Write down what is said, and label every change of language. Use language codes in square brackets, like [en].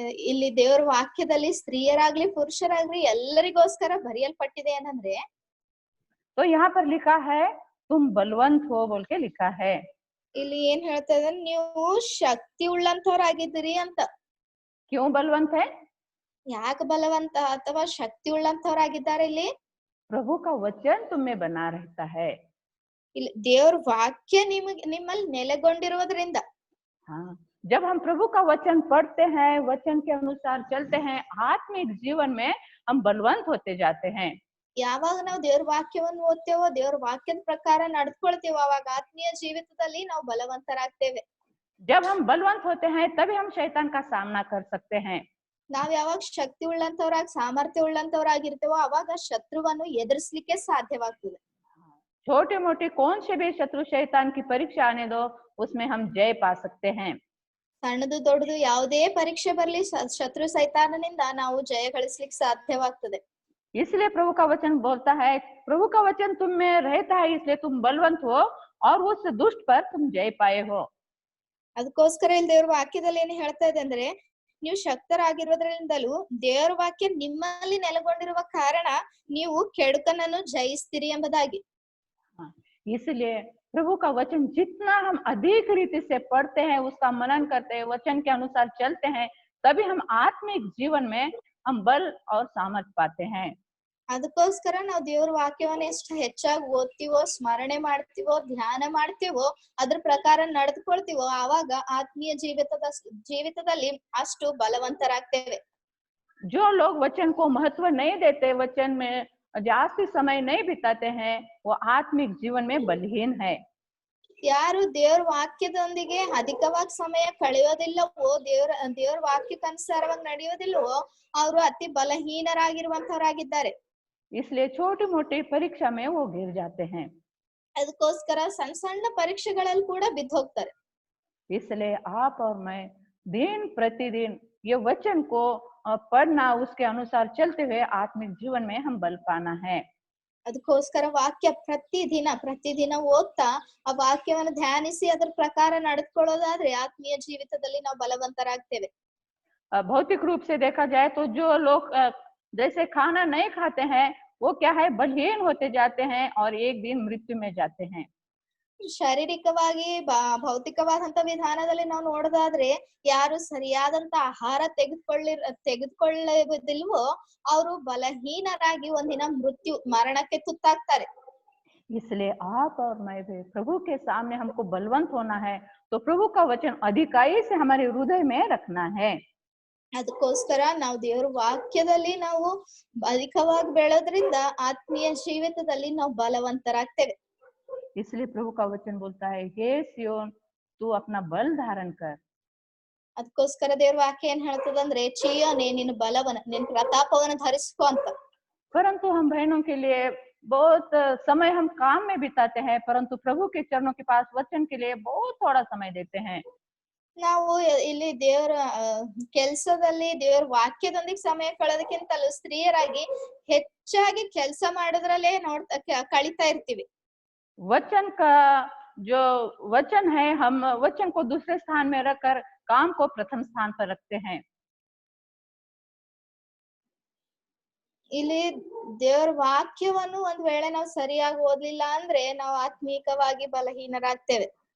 [kn] ಇಲ್ಲಿ ದೇವರ ವಾಕ್ಯದಲ್ಲಿ ಸ್ತ್ರೀಯರಾಗ್ಲಿ ಪುರುಷರಾಗ್ಲಿ ಎಲ್ಲರಿಗೋಸ್ಕರ ಬರೆಯಲ್ಪಟ್ಟಿದೆ ಏನಂದ್ರೆ [hi] तो यहाँ पर लिखा है तुम बलवंत हो बोल के लिखा है। [kn] ಇಲ್ಲಿ ಏನ್ ಹೇಳ್ತಾ ಇದ್ದಾನೆ, ನೀವು ಶಕ್ತಿ ಉಳ್ಳಂತವ್ರಾಗಿದ್ದೀರಿ ಅಂತ. [hi] क्यों बलवंत है? [kn] ಯಾಕೆ ಬಲವಂತ ಅಥವಾ ಶಕ್ತಿ ಉಳ್ಳಂತವ್ರಾಗಿದ್ದಾರೆ? ಇಲ್ಲಿ [hi] प्रभु का वचन तुम में बना रहता है। [kn] ಇಲ್ಲಿ ದೇವರ ವಾಕ್ಯ ನಿಮ್ಮಲ್ಲಿ ನೆಲೆಗೊಂಡಿರುವುದರಿಂದ [hi] हाँ, जब हम प्रभु का वचन पढ़ते हैं, वचन के अनुसार चलते हैं, आत्मिक जीवन में हम बलवंत होते जाते हैं। [kn] ಯಾವಾಗ ನಾವು ದೇವರ ವಾಕ್ಯವನ್ನು ಓದ್ತೇವೋ ದೇವರ ವಾಕ್ಯದ ಪ್ರಕಾರ ನಡ್ಕೊಳ್ತೇವೋ ಅವಾಗ ಆತ್ಮೀಯ ಜೀವಿತದಲ್ಲಿ ನಾವು ಬಲವಂತರಾಗ್ತೇವೆ. [hi] जब हम बलवंत होते हैं तभी हम शैतान का सामना कर सकते हैं। [kn] ನಾವ್ ಯಾವಾಗ ಶಕ್ತಿ ಉಳ್ಳಂತವ್ರಾಗಿ ಸಾಮರ್ಥ್ಯ ಉಳ್ಳಂತವ್ರಾಗಿರ್ತೇವೋ ಅವಾಗ ಶತ್ರುವನ್ನು ಎದುರಿಸಲಿಕ್ಕೆ ಸಾಧ್ಯವಾಗ್ತದೆ. [hi] छोटे मोटे कौन से भी शत्रु शैतान की परीक्षा आने दो, उसमें हम जय पा सकते हैं। [kn] ಸಣ್ಣದು ದೊಡ್ಡದು ಯಾವುದೇ ಪರೀಕ್ಷೆ ಬರ್ಲಿ ಶತ್ರು ಸೈತಾನನಿಂದ ನಾವು ಜಯ ಗಳಿಸ್ಲಿಕ್ಕೆ ಸಾಧ್ಯವಾಗ್ತದೆ. [hi] इसलिए प्रभु का वचन बोलता है, प्रभु का वचन तुम में रहता है इसलिए तुम बलवंत हो और उस दुष्ट पर तुम जय पाए हो। [kn] ಅದಕ್ಕೋಸ್ಕರ ಇಲ್ಲಿ ದೇವರ ವಾಕ್ಯದಲ್ಲಿ ಏನ್ ಹೇಳ್ತಾ ಇದೆ ಅಂದ್ರೆ ನೀವು ಶಕ್ತರಾಗಿರೋದ್ರಿಂದಲೂ ದೇವರ ವಾಕ್ಯ ನಿಮ್ಮಲ್ಲಿ ನೆಲೆಗೊಂಡಿರುವ ಕಾರಣ ನೀವು ಕೆಡುಕನನ್ನು ಜಯಿಸ್ತೀರಿ ಎಂಬುದಾಗಿ. [hi] इसलिए प्रभु का वचन जितना हम अधिक रीति से पढ़ते हैं, उसका मनन करते हैं, वचन के अनुसार चलते हैं, तभी हम आत्मिक जीवन में हम बल और सामर्थ पाते हैं। [kn] ಅದಕ್ಕೋಸ್ಕರ ನಾವು ದೇವರ ವಾಕ್ಯವನ್ನ ಎಷ್ಟು ಹೆಚ್ಚಾಗಿ ಓದ್ತೀವೋ, ಸ್ಮರಣೆ ಮಾಡ್ತೀವೋ, ಧ್ಯಾನ ಮಾಡ್ತೀವೋ, ಅದ್ರ ಪ್ರಕಾರ ನಡೆದುಕೊಳ್ತೀವೋ ಆವಾಗ ಆತ್ಮೀಯ ಜೀವಿತದಲ್ಲಿ ಅಷ್ಟು ಬಲವಂತರಾಗ್ತೇವೆ. [hi] जो लोग वचन को महत्व नहीं देते, वचन में जास्ती समय नहीं बिताते हैं, वो आत्मिक जीवन में बलहीन है। [kn] ಯಾರು ದೇವರ ವಾಕ್ಯದೊಂದಿಗೆ ಅಧಿಕವಾಗಿ ಸಮಯ ಕಳೆಯೋದಿಲ್ಲವೋ, ದೇವರ ವಾಕ್ಯಕ್ಕನುಸಾರವಾಗಿ ನಡೆಯೋದಿಲ್ಲವೋ ಅವರು ಅತಿ ಬಲಹೀನರಾಗಿರುವಂತವರಾಗಿದ್ದಾರೆ. [hi] इसलिए छोटी मोटी परीक्षा में वो गिर जाते हैं। [kn] ಅದಕ್ಕೋಸ್ಕರ ಸಣ್ಣ ಸಣ್ಣ ಪರೀಕ್ಷೆಗಳಲ್ಲಿ ಕೂಡ ಬಿದ್ದು ಹೋಗ್ತಾರೆ. [hi] इसलिए आप और मैं दिन प्रतिदिन ये वचन को पढ़ना, उसके अनुसार चलते हुए आत्मिक जीवन में हम बल पाना है। [kn] ಅದಕ್ಕೋಸ್ಕರ ವಾಕ್ಯ ಪ್ರತಿದಿನ ಓದ್ತಾ ಆ ವಾಕ್ಯವನ್ನು ಧ್ಯಾನಿಸಿ ಅದರ ಪ್ರಕಾರ ನಡೆದುಕೊಳ್ಳೋದಾದ್ರೆ ಆತ್ಮೀಯ ಜೀವಿತದಲ್ಲಿ ನಾವು ಬಲವಂತರಾಗ್ತೇವೆ. [hi] भौतिक रूप से देखा जाए तो जो लोग जैसे खाना नहीं खाते हैं वो क्या है, बलहीन होते जाते हैं और एक दिन मृत्यु में जाते हैं। [kn] ಶಾರೀರಿಕವಾಗಿ ಭೌತಿಕವಾದಂತ ವಿಧಾನದಲ್ಲಿ ನಾವು ನೋಡೋದಾದ್ರೆ ಯಾರು ಸರಿಯಾದಂತ ಆಹಾರ ತೆಗೆದುಕೊಳ್ಳುವುದಿಲ್ವೋ ಅವರು ಬಲಹೀನರಾಗಿ ಒಂದಿನ ಮರಣಕ್ಕೆ ತುತ್ತಾಗ್ತಾರೆ. [hi] इसलिए आप और मैं भी प्रभु के सामने हमको बलवंत होना है, तो प्रभु का वचन अधिकाई से हमारे हृदय में रखना है। [kn] ಅದಕ್ಕೋಸ್ಕರ ನಾವು ದೇವರ ವಾಕ್ಯದಲ್ಲಿ ನಾವು ಅಧಿಕವಾಗಿ ಬೆಳೆಯೋದ್ರಿಂದ ಆತ್ಮೀಯ ಜೀವಿತದಲ್ಲಿ ನಾವು ಬಲವಂತರಾಗ್ತೇವೆ. [hi] इसलिए प्रभु का वचन बोलता है, हे सियोन तू अपना बल धारण कर। [kn] ಅದಕ್ಕೋಸ್ಕರ ದೇವರ ವಾಕ್ಯ ಏನ್ ಹೇಳ್ತದಂದ್ರೆ, ಚಿಯೋನೆ ನಿನ್ನ ಬಲವನ್ನ ನಿನ್ನ ಪ್ರತಾಪವನ್ನ ಧರಿಸ್ಕೊ ಅಂತ. [hi] परंतु हम बहनों के लिए बहुत समय हम काम में बिताते हैं, परंतु प्रभु के चरणों के पास वचन के लिए बहुत थोड़ा समय देते हैं। [kn] ನಾವು ಇಲ್ಲಿ ದೇವರ ಕೆಲಸದಲ್ಲಿ ದೇವರ ವಾಕ್ಯದೊಂದಿಗೆ ಸಮಯ ಕಳೆಯೋದಕ್ಕಿಂತಲೂ ಸ್ತ್ರೀಯರಾಗಿ ಹೆಚ್ಚಾಗಿ ಕೆಲಸ ಮಾಡೋದ್ರಲ್ಲೇ ಕಳೀತಾ ಇರ್ತೀವಿ. [hi] वचन का जो वचन है, हम वचन को दूसरे स्थान में रखकर काम को प्रथम स्थान पर रखते हैं। [kn] ಇಲ್ಲಿ ದೇವರ ವಾಕ್ಯವನ್ನು ಒಂದ್ ವೇಳೆ ನಾವು ಸರಿಯಾಗಿ ಓದ್ಲಿಲ್ಲ ಅಂದ್ರೆ ನಾವು ಆತ್ಮೀಕವಾಗಿ ಬಲಹೀನರಾಗ್ತೇವೆ.